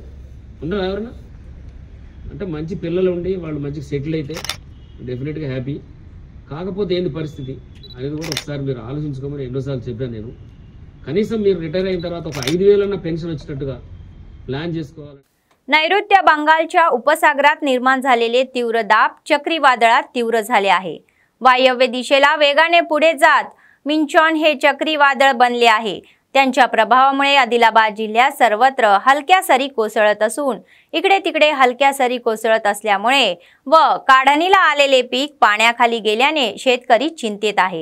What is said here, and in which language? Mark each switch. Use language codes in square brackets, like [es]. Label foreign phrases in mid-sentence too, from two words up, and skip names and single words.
[te] ఉండరు ఎవరన్నా? అంటే మంచి పిల్లలు ఉండి వాళ్ళు మంచిగా సెటిల్ అయితే [en] definitely happy. [te] కాకపోతే ఏంది పరిస్థితి అనేది కూడా ఒకసారి మీరు ఆలోచించుకోమని ఎన్నోసార్లు చెప్పాను నేను. కనీసం మీరు రిటైర్ అయిన తర్వాత ఒక 5,000 पेन्शन వచ్చినట్టుగా प्लॅन చేసుకోవాలి. [mr] नैऋत्य बंगालच्या उपसागरात निर्माण झालेले तीव्र दाब चक्रीवादळात तीव्र झाले आहे. वायव्य दिशेला वेगाने पुढे जात मिंचॉन हे चक्रीवादळ बनले आहे. त्यांच्या प्रभावामुळे आदिलाबाद जिल्ह्यात सर्वत्र हलक्या सरी कोसळत असून इकडे तिकडे हलक्या सरी कोसळत असल्यामुळे व काढणीला आलेले पीक पाण्याखाली गेल्याने शेतकरी चिंतेत आहे.